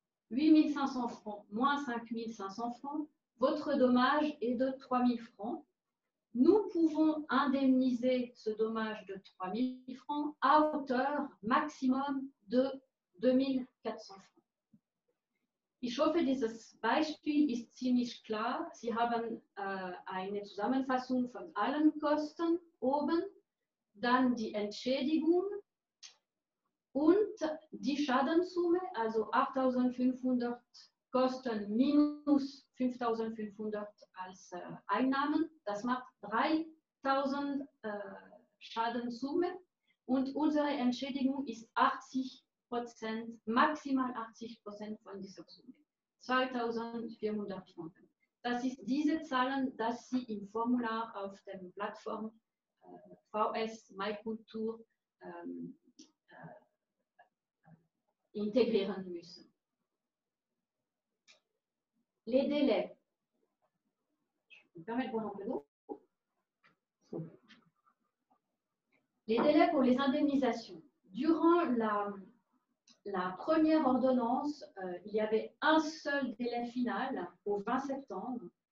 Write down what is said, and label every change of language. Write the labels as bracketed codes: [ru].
[fr] 8500 francs moins 5500 francs, votre dommage est de 3000 francs. Nous pouvons indemniser ce dommage de 3000 francs à hauteur maximum de 2400 francs. [de] Ich hoffe, dieses Beispiel ist ziemlich klar. Sie haben eine Zusammenfassung von allen Kosten oben, dann die Entschädigung und die Schadenssumme, also 8500 Kosten minus 5500 als Einnahmen. Das macht 3000 Schadenssumme und unsere Entschädigung ist 80%, maximal 80% von dieser Summe. 2400 Franken. Das ist diese Zahlen, dass Sie im Formular auf der Plattform VS MyCulture integrieren müssen. [fr] Les délais. Je me permets de boire un peu d'eau. Les délais pour les indemnisations. Durant la première ordonnance, il y avait un seul délai final au 20 septembre.